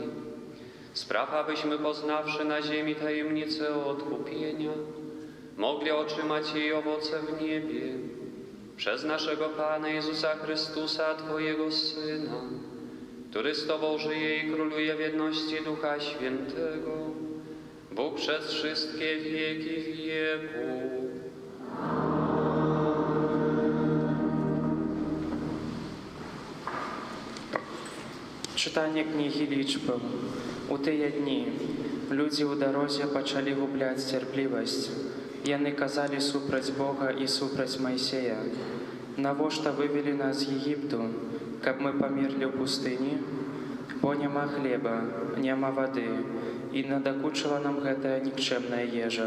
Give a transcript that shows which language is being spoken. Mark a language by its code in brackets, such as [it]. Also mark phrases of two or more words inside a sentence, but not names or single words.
[pl] Spraw, abyśmy poznawszy na ziemi tajemnicę odkupienia, mogli otrzymać jej owoce w niebie. Przez naszego Pana Jezusa Chrystusa, Twojego Syna, który z Tobą żyje i króluje w jedności Ducha Świętego, Bóg przez wszystkie wieki wieków. [be] Читання книги Лічбаў. У тыя дні людзі ў дарозе пачалі губляць цярплівасць. Яны казалі супраць Бога і супраць Майсея: «Навошта вывелі нас з Егіпту, каб мы памерлі ў пустыні? Бо няма хлеба, няма вады, і надакучыла нам гэтая нікчэмная ежа».